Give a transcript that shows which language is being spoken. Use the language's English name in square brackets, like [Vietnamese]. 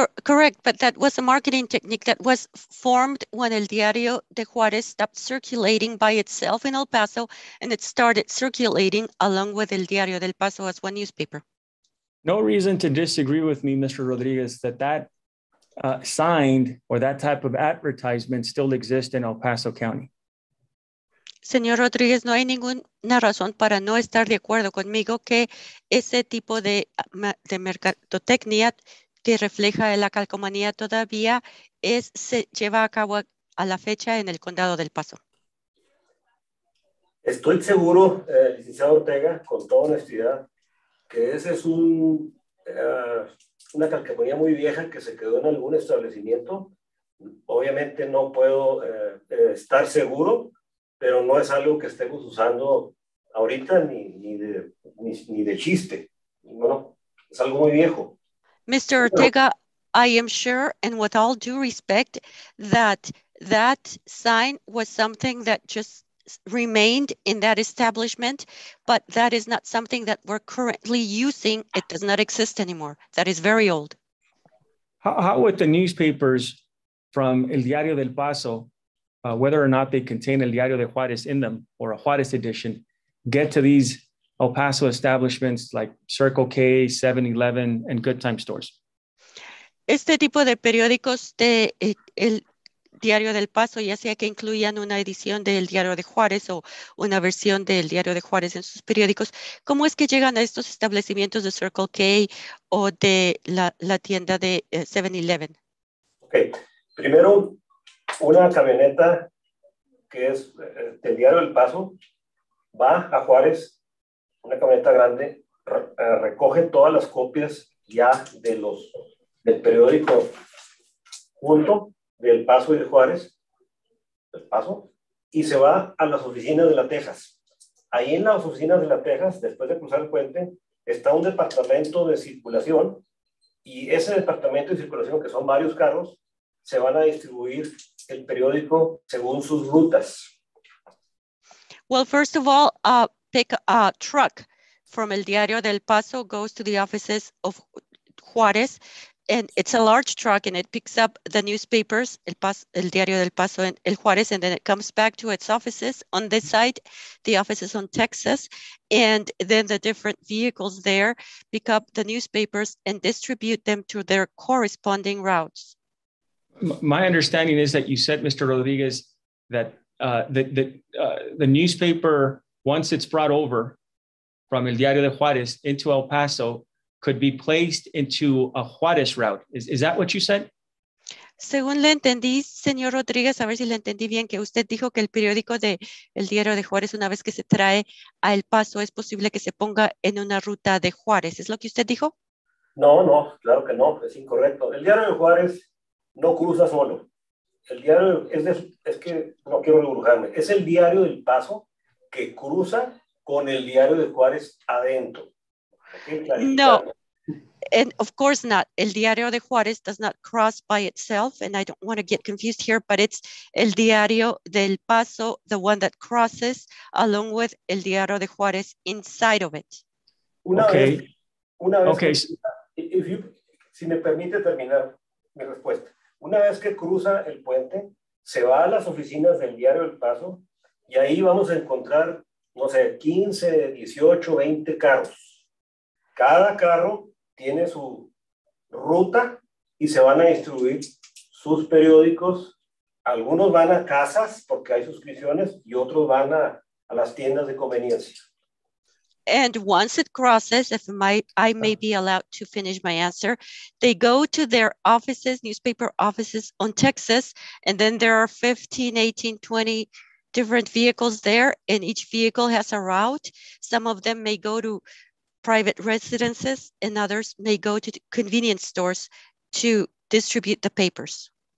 [English] Correct, but that was a marketing technique that was formed when El Diario de Juárez stopped circulating by itself in El Paso, and it started circulating along with El Diario del Paso as one newspaper. No reason to disagree with me, Mr. Rodriguez, that sign or that type of advertisement still exists in El Paso County. [Spanish] Señor Rodríguez, no hay ninguna razón para no estar de acuerdo conmigo que ese tipo de mercadotecnia que refleja la calcomanía todavía se lleva a cabo a la fecha en el Condado del Paso. Estoy seguro, licenciado Ortega, con toda honestidad, que ese es una calcomanía muy vieja que se quedó en algún establecimiento. Obviamente no puedo estar seguro, pero no es algo que estemos usando ahorita ni de chiste. Bueno, es algo muy viejo. [English] Mr. Ortega, I am sure, and with all due respect, that sign was something that just remained in that establishment, but that is not something that we're currently using. It does not exist anymore. That is very old. How would the newspapers from El Diario del Paso, whether or not they contain El Diario de Juárez in them or a Juárez edition, get to these El Paso establishments like Circle K, 7-Eleven, and Good Time stores? [Spanish] Este tipo de periódicos de El Diario del Paso, ya sea que incluyan una edición del Diario de Juárez o una versión del Diario de Juárez en sus periódicos, ¿cómo es que llegan a estos establecimientos de Circle K o de la tienda de 7-Eleven? Ok, primero, una camioneta que es del Diario del Paso va a Juárez, una camioneta grande, recoge todas las copias ya del periódico junto del Paso y de Juárez, del Paso, y se va a las oficinas de la Texas. Ahí en las oficinas de la Texas, después de cruzar el puente, está un departamento de circulación, y ese departamento de circulación, que son varios carros, se van a distribuir el periódico según sus rutas. [English] Well, first of all, a truck from El Diario del Paso goes to the offices of Juárez, and it's a large truck, and it picks up the newspapers, El Diario del Paso and El Juárez, and then it comes back to its offices on this side, the offices on Texas, and then the different vehicles there pick up the newspapers and distribute them to their corresponding routes. My understanding is that you said, Mr. Rodriguez, that the newspaper, once it's brought over from El Diario de Juárez into El Paso, could be placed into a Juárez route. Is that what you said? [Spanish] Según le entendí, señor Rodríguez, a ver si le entendí bien, que usted dijo que el periódico de El Diario de Juárez, una vez que se trae a El Paso, es posible que se ponga en una ruta de Juárez. ¿Es lo que usted dijo? No, claro que no, es incorrecto. El Diario de Juárez no cruza solo. El diario es que no quiero rebujarme. Es el Diario del Paso que cruza con el Diario de Juárez adentro. [English] No, and of course not. El Diario de Juárez does not cross by itself, and I don't want to get confused here, but it's El Diario del Paso, the one that crosses along with El Diario de Juárez inside of it. [Spanish] Una vez okay. Si me permite terminar mi respuesta. Una vez que cruza el puente, se va a las oficinas del Diario del Paso y ahí vamos a encontrar, no sé, 15, 18, 20 carros. Cada carro tiene su ruta y se van a distribuir sus periódicos. Algunos van a casas porque hay suscripciones y otros van a las tiendas de conveniencia. [English] And once it crosses, if I may be allowed to finish my answer, they go to their offices, newspaper offices on Texas, and then there are 15, 18, 20 different vehicles there, and each vehicle has a route. Some of them may go to private residences, and others may go to convenience stores to distribute the papers.